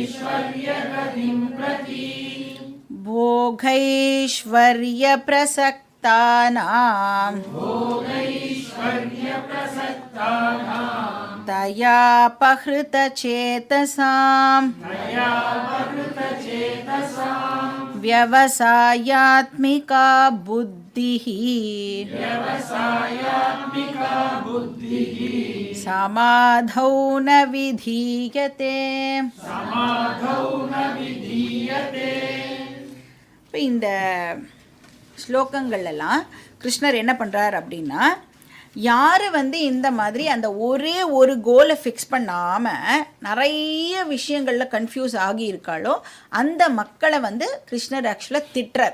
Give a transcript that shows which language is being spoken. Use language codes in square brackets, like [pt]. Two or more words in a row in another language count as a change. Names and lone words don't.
[sa] भोगैश्वर्यप्रसक्तां तया पहृतचेतसाम् व्यवसायात्मिका बुद्धिः समाधौ न विधीयते. [ta] இப்போ இந்த ஸ்லோகங்கள்லாம் கிருஷ்ணர் என்ன பண்ணுறார் அப்படின்னா, யார் இந்த மாதிரி அந்த ஒரே ஒரு கோலை ஃபிக்ஸ் பண்ணாமல் நிறைய விஷயங்களில் கன்ஃபியூஸ் ஆகி இருக்காளோ அந்த மக்களை கிருஷ்ணர் ஆக்சுவலாக திட்டுறார்.